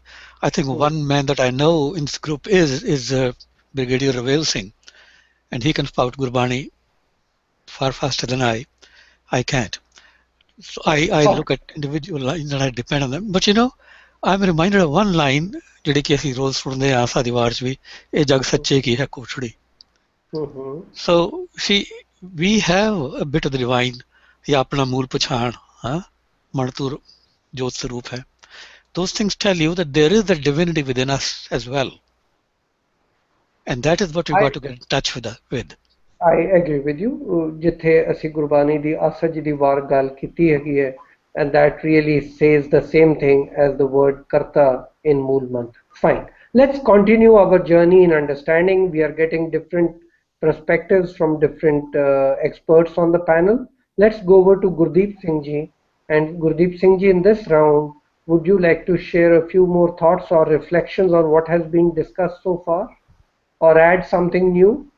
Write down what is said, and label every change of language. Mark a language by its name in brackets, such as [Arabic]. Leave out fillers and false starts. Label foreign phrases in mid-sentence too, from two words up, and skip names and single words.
[English] I think one man that I know in this group is Brigadier Ravel Singh, and he can spout Gurbani far faster than I can't. So I Oh, look at individual lines and I depend on them. But you know, I'm reminded of one line [Punjabi] ਜਿਹੜੀ ਕਿ ਅਸੀਂ ਰੋਜ਼ ਸੁਣਦੇ ਆ ਆਸਾ ਦੀ ਵਾਰ ਚ ਵੀ ਇਹ ਜਗ ਸੱਚੇ ਕੀ ਹੈ ਕੋਠੜੀ. mhm. [English] So see, we have a bit of the divine. [Punjabi] ਯਾ ਅਪਨਾ ਮੂਲ ਪਛਾਣ, ਹਾਂ, ਮਣਤੁਰ ਜੋਤ ਸਰੂਪ ਹੈ. [English] Those things tell you that there is the divinity within us as well. And that is what we I got to get in touch with. I agree with you. [Punjabi] ਜਿੱਥੇ ਅਸੀਂ ਗੁਰਬਾਣੀ ਦੀ ਅਸਜ ਦੀ ਵਾਰ ਗੱਲ ਕੀਤੀ ਹੈਗੀ ਹੈ, [English] and that really says the same thing as the word karta in Mool Mantar. Fine. Let's continue our journey in understanding. We are getting different perspectives from different experts on the panel. Let's go over to Gurdeep Singh Ji. And Gurdeep Singh Ji, in this round, would you like to share a few more thoughts or reflections on what has been discussed so far, or add something new?